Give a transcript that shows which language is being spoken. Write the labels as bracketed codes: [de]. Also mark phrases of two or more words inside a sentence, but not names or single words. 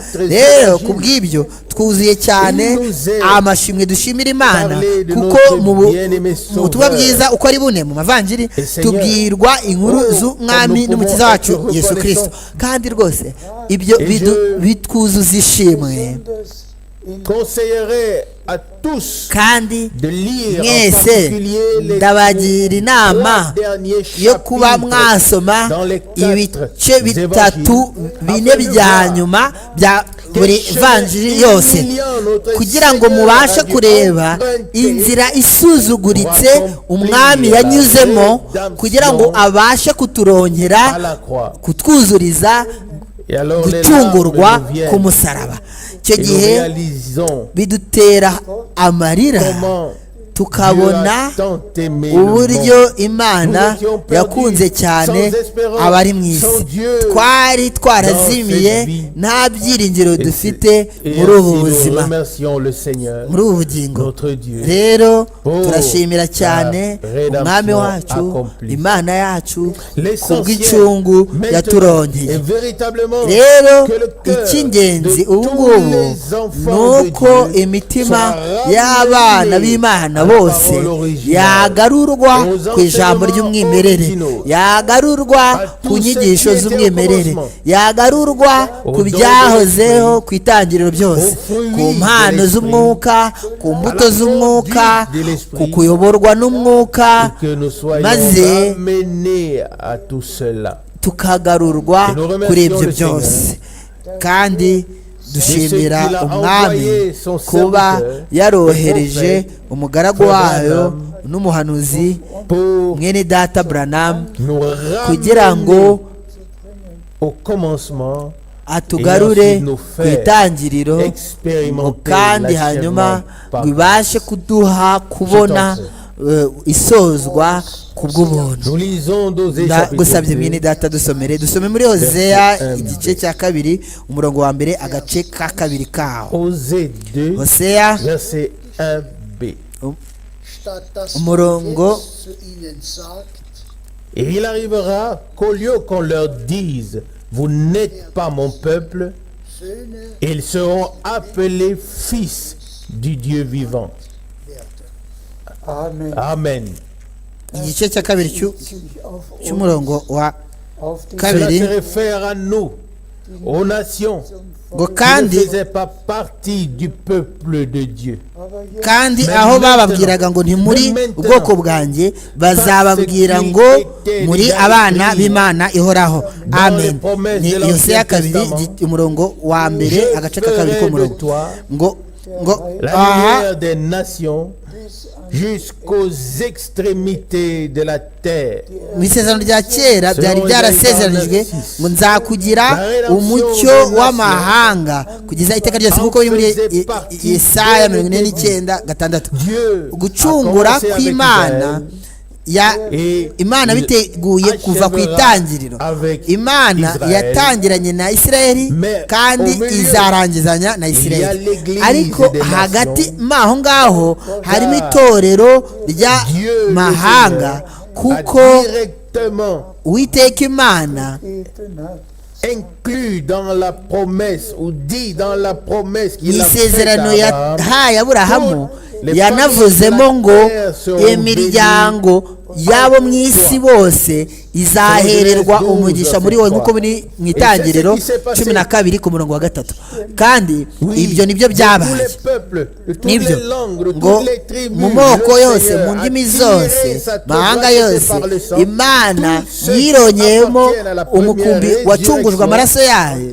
[rw] rero kubw'ibyo twuzuye cyane amashimwe dushimira Imana, kuko mu butumwa bwiza uko ari bune mu mavanjiri tubwirwa inkuru z'umwami n'umukiza wacu Yesu Kristo, kandi rwose ibyo bitwuzuza ishimwe [fr] conseillerais à tous [rw] kandi [fr] de lire en [rw] mwese [fr] particulier les [rw] ndabagira inama [fr] trois derniers [rw] yo kuba [fr] chapitres [rw] mwasoma [fr] dans les [rw] ibice bitatu [fr] évangiles, [rw] bine [fr] afin de [rw] bya [fr] voir [rw] nyuma bya buri [fr] quel [rw] vanjiri [fr] chemin [rw] yose [fr] humiliant notre [rw] kugira ngo [fr] Seigneur [rw] mubashe [fr] a dû [rw] kureba [fr] emprunter [rw] inzira isuzuguritse umwami yanyuzemo kugira ngo abashe kuturongera [fr] à la croix. [rw] kutwuzuriza [fr] Et alors les [rw] gucungurwa [fr] larmes nous viennent [rw] ku musaraba icyo [fr] et nous [rw] gihe [fr] réalisons [rw] bidutera amarira [fr] comment [rw] tukabona [fr] Dieu a tant aimé le [rw] uburyo [fr] monde. [rw] Imana [fr] Nous étions perdus, [rw] yakunze cyane [fr] sans espérance, [rw] abari mu isi [fr] sans Dieu [rw] twari twarazimiye [fr] dans cette vie. [rw] nta byiringiro [fr] Et [rw] dufite [fr] et [rw] muri ubu [fr] ainsi nous [rw] buzima [fr] remercions le Seigneur, [rw] muri ubu bugingo [fr] notre Dieu, [rw] rero [fr] pour [rw] turashimira cyane [fr] la rédemption [rw] umwami wacu [fr] accomplie. [rw] Imana yacu [fr] L'essentiel [rw] kubw'incungu [fr] maintenant [rw] yaturongeye [fr] est véritablement [rw] rero [fr] que le cœur [rw] icy'ingenzi [fr] de [rw] ubu [fr] tous [rw] ngubu [fr] les enfants [rw] ni [fr] de [rw] uko [fr] Dieu [rw] imitima [fr] soit [rw] y'abana [fr] ramenée [rw] b'Imana [fr] à la [rw] bose [fr] parole originale, [rw] yagarurwa [fr] aux [rw] ku ijambo [fr] enseignements [rw] ry'umwimerere [fr] originaux, [rw] yagarurwa [fr] à [rw] ku [fr] tout ce [rw] nyigisho [fr] qui était au [rw] z'umwimerere [fr] commencement, [rw] yagarurwa [fr] au [rw] ku [fr] don de [rw] byahozeho [fr] l'esprit, [rw] ku itangiriro byose [fr] au fruit [rw] ku [fr] de [rw] mpano [fr] l'esprit, [rw] z'umwuka ku mbuto [fr] la [rw] z'umwuka [fr] conduite de l'esprit, [rw] ku kuyoborwa n'umwuka [fr] et que nous soyons [rw] maze [fr] ramenés à tout cela. [rw] tukagarurwa [fr] Et nous remercions [rw] kuri ibyo [fr] le [rw] byose kandi dushimira [fr] qu'il a [rw] umwami [fr] envoyé son [rw] kuba [fr] serviteur, [rw] yarohereje [fr] le prophète, [rw] umugaragu [fr] Frère [rw] wayo [fr] Branham, [rw] n'umuhanuzi [fr] pour [rw] mwene data Branham [fr] nous [rw] kugira ngo [fr] ramener au commencement [rw] atugarure [fr] et ensuite nous [rw] ku [fr] faire [rw] itangiriro ngo [fr] expérimenter [rw] kandi hanyuma [fr] l'achèvement par [rw] ngo ibashe kuduha kubona isozwa ku bw'ubuntu. [fr] Nous lisons d'Osée [rw] Ndagusabye [fr] chapitre [rw] mwene [fr] 2, [rw] data dusome muri Hoseya [fr] Verset [rw] igice cya kabiri umurongo wa mbere agace ka kabiri kaho. [fr] Osée 2, [rw] Hoseya [fr] verset 1b. [de] Statt dass [rw] umurongo [de] man jetzt zu ihnen sagt, [fr] Et il arrivera qu'au lieu qu'on leur dise, vous n'êtes pas mon peuple, [de] Söhne [fr] ils seront appelés fils du Dieu vivant. Amen. Amen. [rw] igice cya kabiri cy'umurongo wa [de] Auf die [fr] Cela [rw] kabiri [fr] se réfère à nous, aux nations [rw] ngo [fr] qui ne [rw] kandi [fr] faisaient pas partie du peuple de Dieu. [de] aber jetzt [rw] kandi [fr] Mais [rw] aho [fr] maintenant, [rw] bababwiraga ngo ntimuri [fr] mais maintenant, [rw] ubwoko bwanjye bazababwira [fr] parce [rw] ngo [fr] qu'il était [rw] muri [fr] déjà [rw] abana [fr] écrit [rw] b'Imana ihoraho. [fr] dans [rw] Amen. [fr] les promesses [rw] Ni [fr] de l'Ancien [rw] Yoseya kabiri [fr] Testament, [rw] umurongo wa mbere [fr] Je [rw] agace ka kabiri [fr] ferai de [rw] k'umurongo [fr] toi [rw] ngo [fr] la [rw] aha [fr] lumière des nations jusqu'aux extrémités de la terre. [rw] mu isezerano rya kera byari byarasezeranijwe ngo nzakugira umucyo w'amahanga kugeza iteka ryose kuko biri muri Yesaya 49:6. [fr] Dieu [rw] gucungura [fr] a commencé avec [rw] kw'Imana [fr] Et [rw] Imana [fr] il [rw] biteguye kuva ku [fr] achèvera [rw] itangiriro. [fr] avec [rw] Imana [fr] Israël. [rw] yatangiranye na Isirayeli [fr] Mais [rw] kandi [fr] au milieu, [rw] izarangizanya na [fr] il y a [rw] Isirayeli, [fr] l'église [rw] ariko [fr] des [rw] hagati [fr] nations. [rw] maho ngaho harimo itorero [fr] Dieu [rw] ry'amahanga [fr] a [rw] kuko [fr] directement [rw] Uwiteka Imana [de] gegeben hat. [fr] inclus dans la promesse ou dit dans la promesse [rw] mu [fr] qu'il a faite [rw] isezerano [fr] à Abraham, [rw] yahaye Aburahamu [fr] les [rw] yanavuzemo [fr] familles [rw] ngo [fr] de la terre seront [rw] imiryango y'abo mu isi bose izahererwa umugisha muri wowe nk'uko biri mu itangiriro 12 ku murongo wa 3. kandi ibyo nibyo byabaye nibyo ngo mu moko yose mu ndimi zose mahanga yose Imana yironyeyemo umukumbi wacungujwe amaraso yayo.